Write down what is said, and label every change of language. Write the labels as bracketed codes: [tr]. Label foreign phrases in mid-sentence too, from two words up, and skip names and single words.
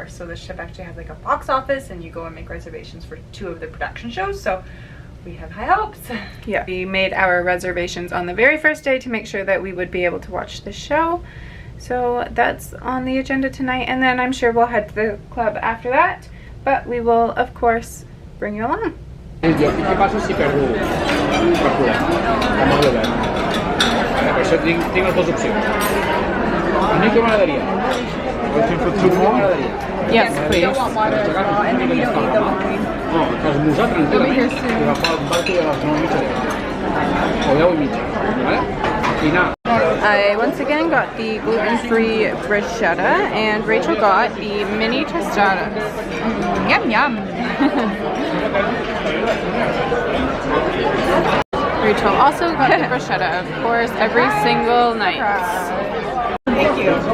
[en] So the ship actually has like a box office and you go and make reservations for 2 of the production shows. So we have high hopes. Yeah, we made our reservations on the very first day to make sure that we would be able to watch the show. So that's on the agenda tonight, and then I'm sure we'll head to the club after that, but we will of course bring you along. [es] ¿Qué pasa si perdo factura? Vamos a ver. [ca] Per això tinc 2 opcions. Única m'agradaria. [en] Yes, please. [ca] No, esmorzar tranquil·lament i agafar el barco a les 9:30 o 10:30, vale? I anar. [en] I once again got the gluten-free bruschetta, and Rachel got the mini tostadas. Yum yum. Rachel also got the bruschetta, of course, every single night. Thank you.